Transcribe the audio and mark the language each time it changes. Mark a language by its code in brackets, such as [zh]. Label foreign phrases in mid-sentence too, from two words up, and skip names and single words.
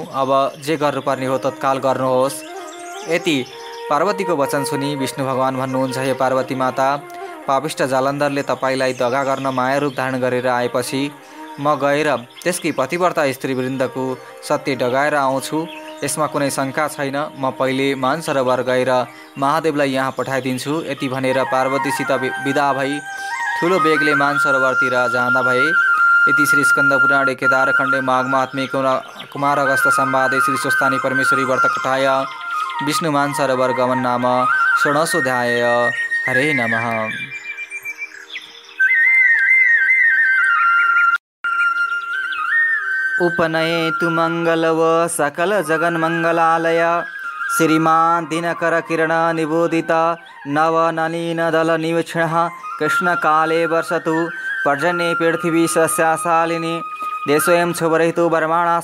[ne] अब जे गर्नुपर्ने हो तत्काल गर्नुहोस्। यति पार्वतीको वचन सुनि विष्णु भगवान भन्नुहुन्छ, हे पार्वती माता, पापिष्ट जालन्धरले तपाईँलाई दगा गर्न माया रूप धारण गरेर आएपछि म गएर त्यसकी पतिव्रता स्त्रीवृन्दको सत्य डगाएर आउँछु। यसमा कुनै शङ्का छैन। म पहिले मानसरोवर गएर महादेवलाई यहाँ पठाइदिन्छु। यति भनेर पार्वतीसित विदा भई ठुलो बेगले मानसरोवरतिर जाँदा भए। [sa] इति श्री स्कंद पुराणे केदारखण्डे माघ महात्म्ये कुमार अगस्त संवादे श्री स्वस्थानी परमेश्वरी व्रत कथाय विष्णु मानसरोवर गमन नाम षोडशोऽध्याय। हरे नमः। उपनयेतु मंगलव सकल जगन मंगलालय श्रीमान दिनकर किरण निबोधित नव नलिन दल निवीक्षण कृष्ण काले वर्षतु पर्जन्ये पृथिवी सस्याशालिनी देशोऽयं क्षुभरहितो वर्माणा